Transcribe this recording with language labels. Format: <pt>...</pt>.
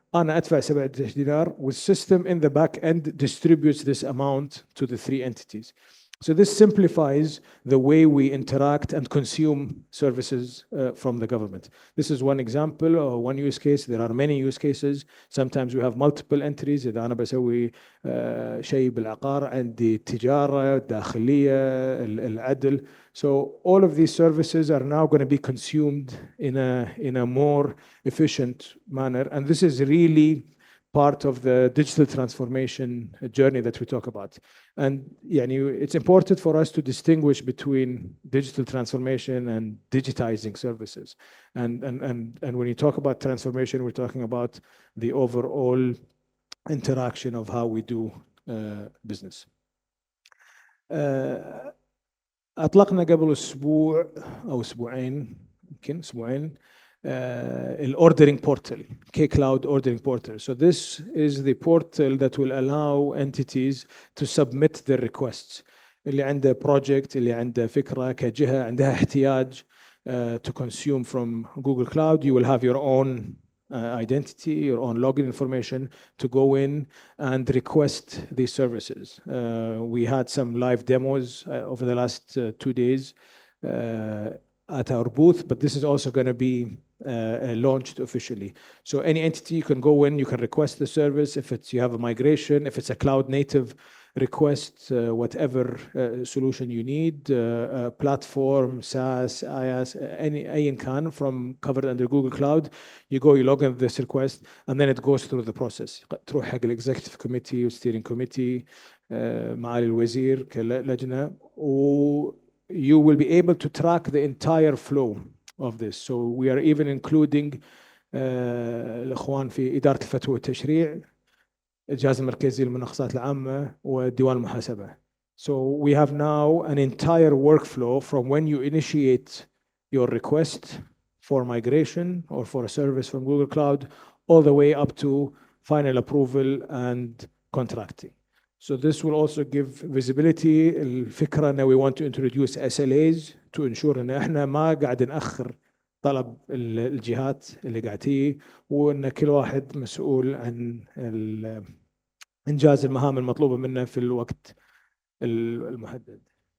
<ar>أنا أدفع 17 دينار</ar> <en>والsystem in the back end distributes this amount to the 3 entities. So this simplifies the way we interact and consume services from the government. This is one example or one use case. There are many use cases. Sometimes we have multiple entries.</en> <ar>إذا أنا بسوي شيء بالعقار عندي التجارة، الداخلية، العدل.</ar> <en>So all of these services are now going to be consumed in a more efficient manner. And this is really part of the digital transformation journey that we talk about. And it's important for us to distinguish between digital transformation and digitizing services. And when you talk about transformation, we're talking about the overall interaction of how we do business.</en> <ar>أطلقنا قبل أسبوع أو أسبوعين، يمكن أسبوعين،</ar> <en>ordering portal, K-Cloud ordering portal. So this is the portal that will allow entities to submit their requests.</en> <ar>اللي عنده</ar> <en>project,</en> <ar>اللي عنده فكرة كجهة عندها احتياج</ar> <en>to consume from Google Cloud, you will have your own identity, your own login information to go in and request these services. We had some live demos over the last 2 days at our booth, but this is also going to be launched officially. So any entity, you can go in, you can request the service. If it's you have a migration, if it's a cloud native request, whatever solution you need, platform, SaaS, IaaS, any can from covered under Google Cloud, you go, you log in this request, and then it goes through the process.</en> <ar>تروح حق</ar> <en>executive committee و steering committee,</en> <ar>معالي الوزير كلجنة,</ar> <en>you will be able to track the entire flow of this. So we are even including</en> <ar>الإخوان في</ar> <en>إدارة الفتوى والتشريع, الجهاز المركزي للمناقصات العامة وديوان المحاسبة. So we have now an entire workflow from when you initiate your request for migration or for a service from Google Cloud all the way up to final approval and contracting. So this will also give visibility.</en> <ar>الفكرة أن</ar> <en>we want to introduce SLAs to ensure</en> <ar>أن احنا ما قاعد نأخر طلب الجهات اللي قاعد تيجي, وأن كل واحد مسؤول عن إنجاز المهام المطلوبة منه في الوقت المحدد.</ar>